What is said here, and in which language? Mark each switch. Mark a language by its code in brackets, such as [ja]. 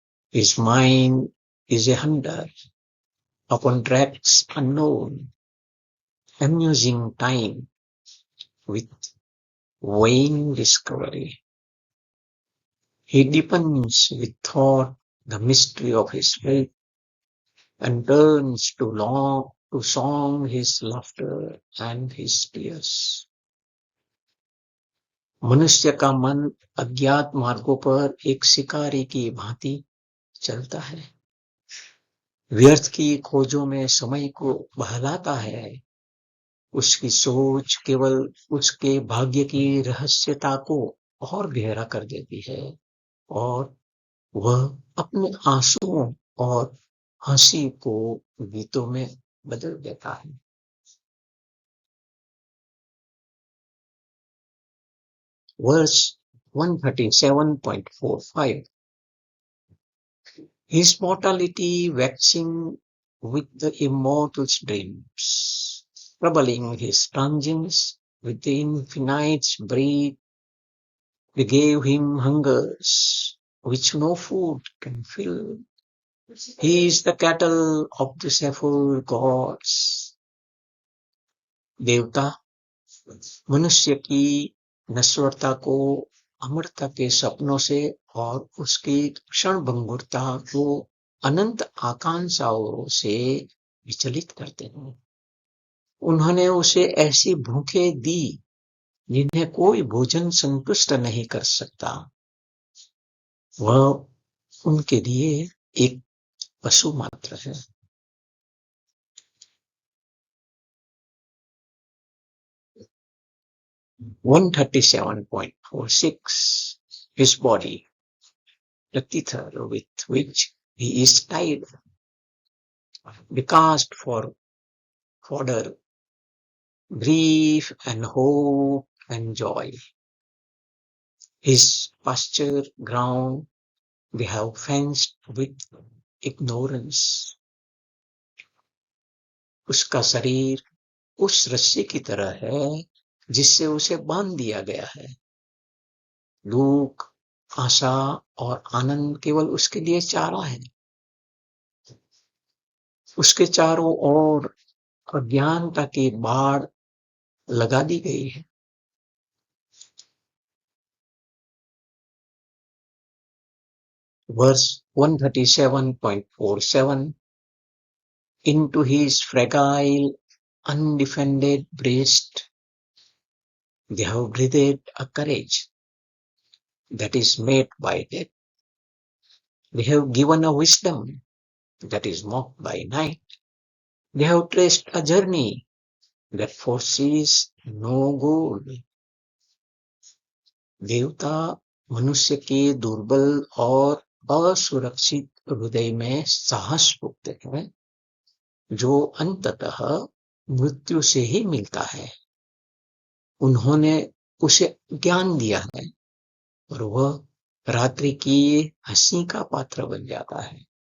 [en] His mind is a hunter upon tracks unknown, amusing time with vain discovery. He deepens with thought the mystery of his faith and turns to song his laughter and his tears. [hi] मनुष्य का मन अज्ञात मार्गों पर एक शिकारी की भांति चलता है, व्यर्थ की खोजों में समय को बहलाता है। उसकी सोच केवल उसके भाग्य की रहस्यता को और गहरा कर देती है और वह अपने आंसुओं और हंसी को गीतों में बदल देता है। [en] Verse 137.45. His mortality waxing with the immortal's dreams, troubling his transience with the infinite's breath, we gave him hungers which no food can fill. He is the cattle of the several gods. [hi] देवता मनुष्य की नश्वरता को अमरता के सपनों से और उसकी क्षणभंगुरता को अनंत आकांक्षाओं से विचलित करते हैं। उन्होंने उसे ऐसी भूखें दी जिन्हें कोई भोजन संतुष्ट नहीं कर सकता। वह उनके लिए एक पशु मात्र है। [en] 137.46. His body, the tether with which he is tied, the cast for fodder, grief and hope and joy. His pasture ground they have fenced with ignorance. [hi] उसका शरीर उस रस्सी की तरह है जिससे उसे बांध दिया गया है। दुख, आशा और आनंद केवल उसके लिए चारा है। उसके चारों ओर अज्ञानता की बाढ़ लगा दी गई है। [en] Verse 137.47. Into his fragile, undefended breast, they have breathed a courage that is made by death. They have given a wisdom that is mocked by night. They have traced a journey that foresees no goal. [hi] देवता मनुष्य के दुर्बल और असुरक्षित हृदय में साहस पुगते हैं, जो अंततः मृत्यु से ही मिलता है। उन्होंने उसे ज्ञान दिया है और वह रात्रि की हंसी का पात्र बन जाता है।